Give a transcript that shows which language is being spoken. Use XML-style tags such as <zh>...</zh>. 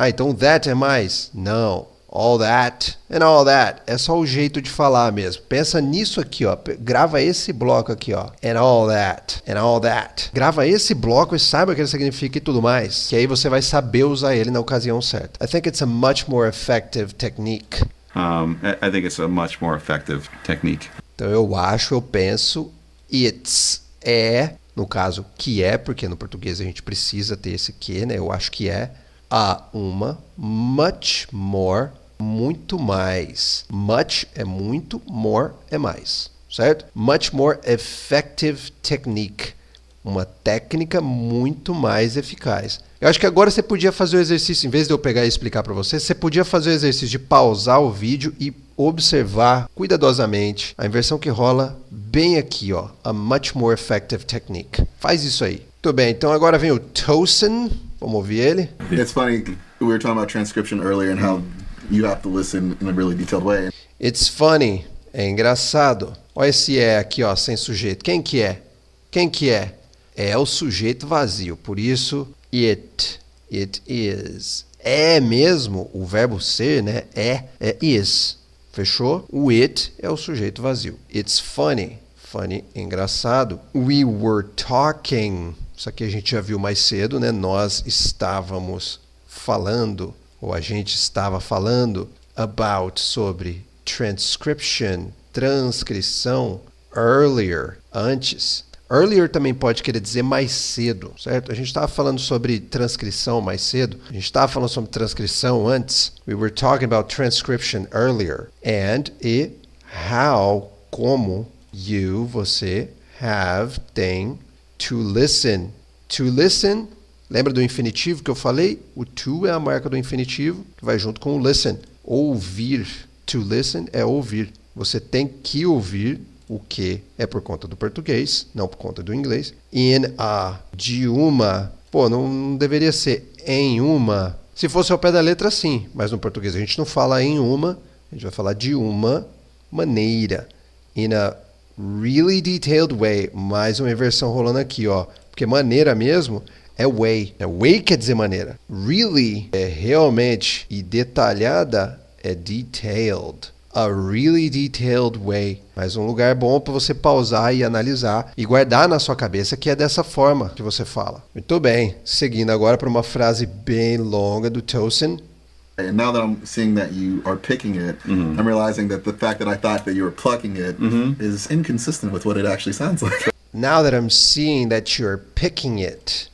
<pt>Ah, então</pt> <en>that</en> <pt>é mais? Não.</pt> <en>All that and all that.</en> <pt>É só o jeito de falar mesmo. Pensa nisso aqui, ó. Grava esse bloco aqui, ó.</pt> <en>And all that. And all that.</en> <pt>Grava esse bloco e saiba o que ele significa e tudo mais. Que aí você vai saber usar ele na ocasião certa.</pt> <en>I think it's a much more effective technique. I think it's a much more effective technique.</en> <pt>Então eu penso, it's é, no caso, que é, porque no português a gente precisa ter esse que, né? Eu acho que é uma,</pt> <en>much more,</en> <pt>muito mais. Much é muito, more é mais, certo?</pt> <en>Much more effective technique.</en> <pt>Uma técnica muito mais eficaz. Eu acho que agora você podia fazer o exercício, em vez de eu pegar e explicar para você, você podia fazer o exercício de pausar o vídeo e observar cuidadosamente a inversão que rola bem aqui, ó.</pt> <en>A much more effective technique.</en> <pt>Faz isso aí. Muito bem, então agora vem o Tosin. Vamos ouvir ele?</pt> <en>It's funny, we were talking about transcription earlier and how you have to listen in a really detailed way. It's funny.</en> <pt>É engraçado. Olha esse é aqui, ó, sem sujeito. Quem que é? Quem que é? É o sujeito vazio. Por isso, it is. É mesmo, o verbo ser, né? É is. Fechou? O it é o sujeito vazio.</pt> <en>It's funny.</en> <pt>Funny, engraçado.</pt> <en>We were talking.</en> <pt>Isso aqui a gente já viu mais cedo, né? Nós estávamos falando, ou a gente estava falando, about, sobre transcription, transcrição, earlier, antes. Earlier também pode querer dizer mais cedo, certo? A gente estava falando sobre transcrição mais cedo. A gente estava falando sobre transcrição antes.</pt> <en>We were talking about transcription earlier. And how, como, you, você, have, tem, to listen.</en> <pt>To listen, lembra do infinitivo que eu falei? O to é a marca do infinitivo, que vai junto com o listen. Ouvir. To listen é ouvir. Você tem que ouvir. O que é por conta do português, não por conta do inglês. In a, de uma. Pô, não deveria ser em uma. Se fosse ao pé da letra, sim. Mas no português a gente não fala em uma. A gente vai falar de uma maneira.</pt> <en>In a really detailed way.</en> <pt>Mais uma inversão rolando aqui, ó. Porque maneira mesmo é way. Way quer dizer maneira. Really é realmente. E detalhada é detailed. A really detailed way. Mas um lugar bom para você pausar e analisar e guardar na sua cabeça que é dessa forma que você fala. Muito bem. Seguindo agora para uma frase bem longa do Tosin.</pt> <en>And now that I'm seeing that you are picking it, I'm realizing that the fact that I thought that you were plucking it is inconsistent with what it actually sounds like. Now that I'm seeing that you're picking it.</en>